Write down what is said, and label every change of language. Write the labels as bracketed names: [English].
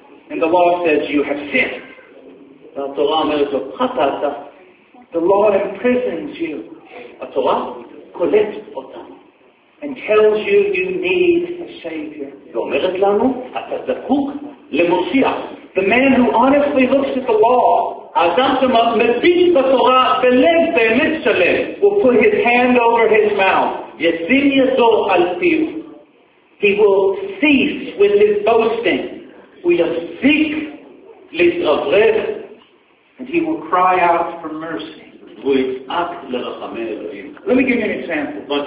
[English] And the law says, you have sinned. [Hebrew] התורה אומרת לו, חטאת. [English] The law imprisons you. [Hebrew] התורה קולט אותנו. [English] And tells you you need a savior. [Hebrew] ואומרת לנו, אתה זקוק למושיע. [English] The man who honestly looks at the law. [Hebrew] האדם שמביט בתורה בלב באמת שלם. [English] Will put his hand over his mouth. [Hebrew] ישים ידו על פיו. [English] He will cease with his boasting. [Hebrew] הוא יפסיק להתרברב. [English] And he will cry out for mercy. Let me give you an example.